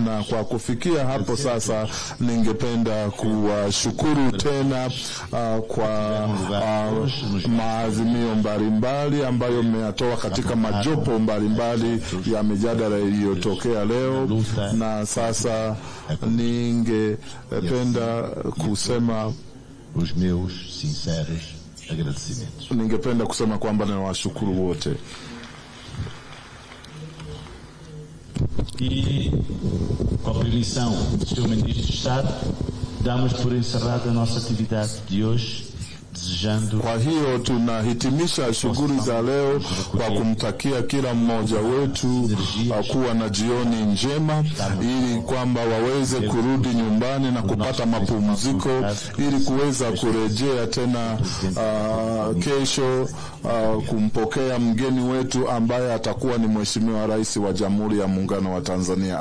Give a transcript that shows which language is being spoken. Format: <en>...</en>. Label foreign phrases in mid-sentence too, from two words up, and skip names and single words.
<sw>Na kwa kufikia hapo sasa, ningependa kuwashukuru tena kwa maazimio mbalimbali ambayo mmeyatoa katika majopo mbalimbali ya mijadala iliyotokea leo. Na sasa ningependa kusema kwamba nawashukuru wote.</sw> <pt>E, com a permissão do Sr. Ministro de Estado, damos por encerrada a nossa atividade de hoje.</pt> <sw>Kwa hiyo tunahitimisha shughuli za leo kwa kumtakia kila mmoja wetu kuwa na jioni njema, ili kwamba waweze kurudi nyumbani na kupata mapumziko, ili kuweza kurejea tena kesho kumpokea mgeni wetu ambaye atakuwa ni Mheshimiwa Rais wa Jamhuri ya Muungano wa Tanzania.</sw>